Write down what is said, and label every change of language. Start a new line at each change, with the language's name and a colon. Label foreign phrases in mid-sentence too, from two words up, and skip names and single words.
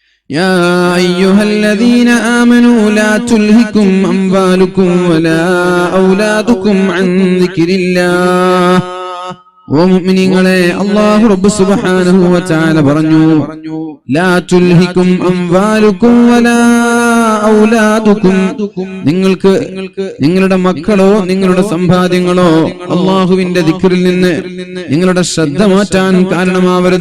Arabic: يا أيها الذين آمنوا لا تلهكم أموالكم ولا أولادكم عن ذكر الله.
Malayalam: ഓ മുഅ്മിനീങ്ങളെ, അല്ലാഹു റബ്ബ്
Arabic: سبحانه وتعالى
Malayalam: പറഞ്ഞു,
Arabic: لا تلهكم أموالكم ولا أولادكم,
Malayalam: നിങ്ങൾക്ക് നിങ്ങളുടെ മക്കളോ നിങ്ങളുടെ സമ്പാദ്യങ്ങളോ അല്ലാഹുവിന്റെ ദിക്റിൽ നിന്ന് നിങ്ങളുടെ ശ്രദ്ധ മാറ്റാൻ കാരണമാവരുത്.